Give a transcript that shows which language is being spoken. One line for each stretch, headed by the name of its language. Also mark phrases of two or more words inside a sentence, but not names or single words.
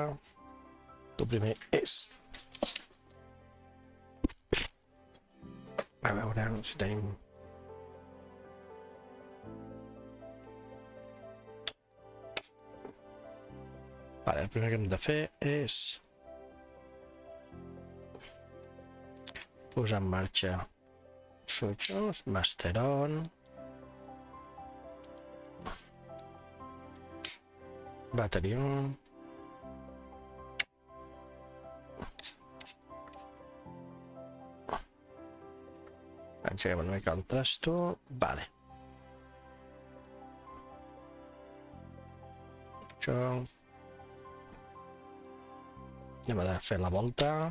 Catalan: El primer és... A veure si tenim... Vale, el primer que hem de fer és... posar en marxa
English: switches, master on, battery on,
Catalan: engeguem una mica el trasto, vale. Això... Anem a fer la volta.